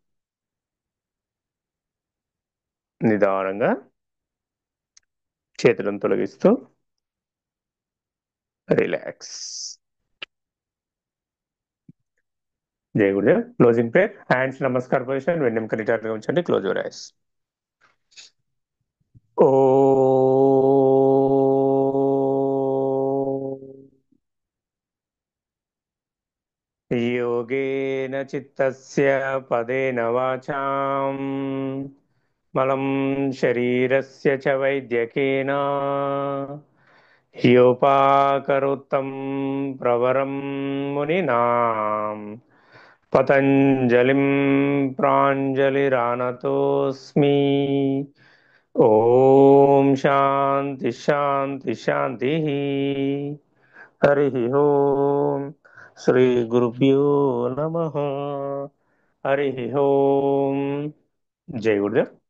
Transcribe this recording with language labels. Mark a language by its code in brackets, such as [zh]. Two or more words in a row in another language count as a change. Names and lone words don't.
[te] నిదానంగా చేతులను తొలగిస్తూ రిలాక్స్. [hi] जय गुरुदेव. [en] closing prayer. hands namaskar position, [te] వెన్నెముక నిటారుగా ఉంచండి. [en] close your eyes. [sa] ఓ योगेन चित्तस्य पदेन वाचां मलं शरीरस्य च वैद्यकेन ह्योपाकरोत्तं प्रवरं मुनिनां पतञ्जलिं प्राञ्जलिरानतोऽस्मि. ఓం శాంతి శాంతి శాంతి. హరి ఓం. శ్రీ గురుభ్యో నమ. హరి ఓం. [hi] जय गुरुदेव.